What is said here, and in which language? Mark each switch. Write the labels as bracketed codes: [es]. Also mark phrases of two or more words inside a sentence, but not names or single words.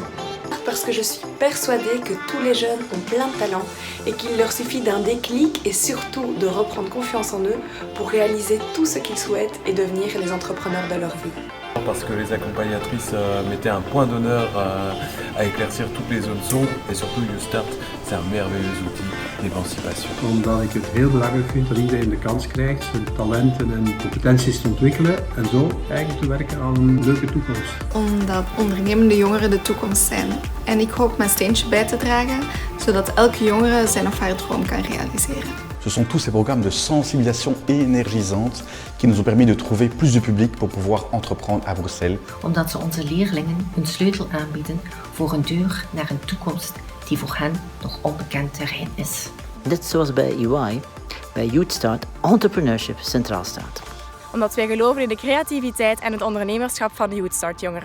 [fr] Parce que je suis persuadée que tous les jeunes ont plein de talent et qu'il leur suffit d'un déclic et surtout de reprendre confiance en eux pour réaliser tout ce qu'ils souhaitent et devenir les entrepreneurs de leur vie. Parce que les accompagnatrices mettaient un point d'honneur à éclaircir toutes les zones sombres et surtout YouthStart, c'est un merveilleux outil d'émancipation. [nl] Omdat ik het heel belangrijk vind dat iedereen de kans krijgt zijn talenten en competenties te ontwikkelen en zo eigenlijk te werken aan een leuke toekomst. Omdat ondernemende jongeren de toekomst zijn. En ik hoop mijn steentje bij te dragen, zodat elke jongere zijn of haar droom kan realiseren. [fr] Ce sont tous ces programmes de sensibilisation énergisante qui nous ont permis de trouver plus de public pour pouvoir entreprendre à Bruxelles. [nl] Omdat ze onze leerlingen een sleutel aanbieden voor een deur naar een toekomst die voor hen nog onbekend terrein is. Net zoals bij EY, bij YouthStart entrepreneurship centraal staat. Omdat wij geloven in de creativiteit en het ondernemerschap van de YouthStart-jongeren.